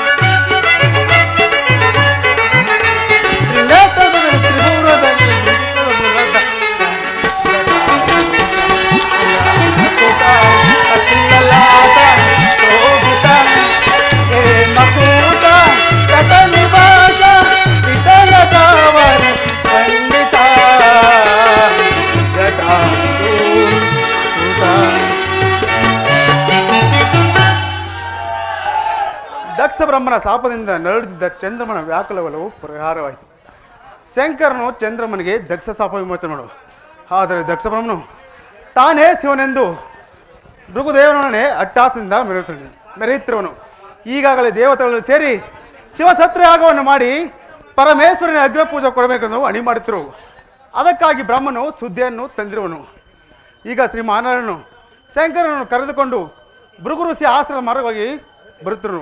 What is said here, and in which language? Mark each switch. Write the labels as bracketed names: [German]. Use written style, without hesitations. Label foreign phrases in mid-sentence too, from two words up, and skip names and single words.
[Kannada] ತ್ರಿನೇತ್ರದಲ್ಲಿ ತ್ರಿಭುವನದಲ್ಲಿ ಸಸಿಲಲಾಟ ಶೋಭಿತ ಹೇಮಕೂಟ ತಟ ನಿವಾಸ ದಿಟ ನಟವರ ಪಂಡಿತ ಜಟಾ ಜೂಟ. ದಕ್ಷ ಬ್ರಹ್ಮನ ಶಾಪದಿಂದ ನರಳುತ್ತಿದ್ದ ಚಂದ್ರಮನ ವ್ಯಾಕುಲವಲವು ಪರಿಹಾರವಾಯಿತು. ಶಂಕರನು ಚಂದ್ರಮನಿಗೆ ದಕ್ಷ ಶಾಪ ವಿಮೋಚನೆ ಮಾಡುವ. ಆದರೆ ದಕ್ಷ ಬ್ರಹ್ಮನು ತಾನೇ ಶಿವನೆಂದು ಭೃಗುದೇವನೊಡನೆ ಅಟ್ಟಾಸದಿಂದ ಮೆರೆಯುತ್ತಿರುವನು. ಈಗಾಗಲೇ ದೇವತೆಗಳಲ್ಲಿ ಸೇರಿ ಶಿವಸತ್ರ ಯಾಗವನ್ನು ಮಾಡಿ ಪರಮೇಶ್ವರನ ಅಗ್ರಪೂಜೆ ಕೊಡಬೇಕೆಂದು ಅಣಿ ಮಾಡುತ್ತಿರು. ಅದಕ್ಕಾಗಿ ಬ್ರಹ್ಮನು ಸುದ್ದಿಯನ್ನು ತಂದಿರುವನು. ಈಗ ಶ್ರೀ ಮಹಾನಾರಾಯಣನು ಶಂಕರನನ್ನು ಕರೆದುಕೊಂಡು ಭೃಗು ಋಷಿ ಆಶ್ರಮದ ಮಾರ್ಗವಾಗಿ ಬರುತ್ತಿರುವನು.